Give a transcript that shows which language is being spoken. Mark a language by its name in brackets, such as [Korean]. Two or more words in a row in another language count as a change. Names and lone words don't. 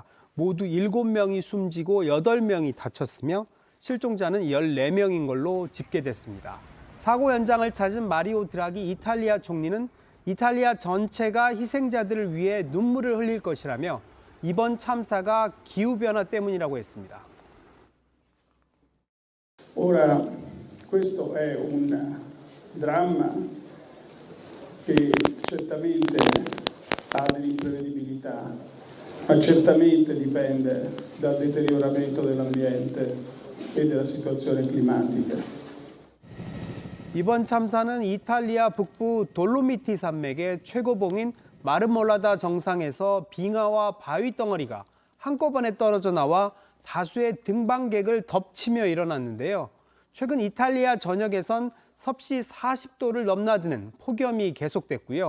[Korean] 모두 7명이 숨지고 8명이 다쳤으며 실종자는 14명인 걸로 집계됐습니다. 사고 현장을 찾은 마리오 드라기 이탈리아 총리는 이탈리아 전체가 희생자들을 위해 눈물을 흘릴 것이라며 이번 참사가 기후변화 때문이라고 했습니다. [Italian] Ora, questo è un dramma che certamente ha dell'imprevedibilità, ma certamente dipende dal deterioramento dell'ambiente e della situazione climatica. [Korean] 이번 참사는 이탈리아 북부 돌로미티 산맥의 최고봉인 마르몰라다 정상에서 빙하와 바위 덩어리가 한꺼번에 떨어져 나와 다수의 등반객을 덮치며 일어났는데요. 최근 이탈리아 전역에선 섭씨 40도를 넘나드는 폭염이 계속됐고요.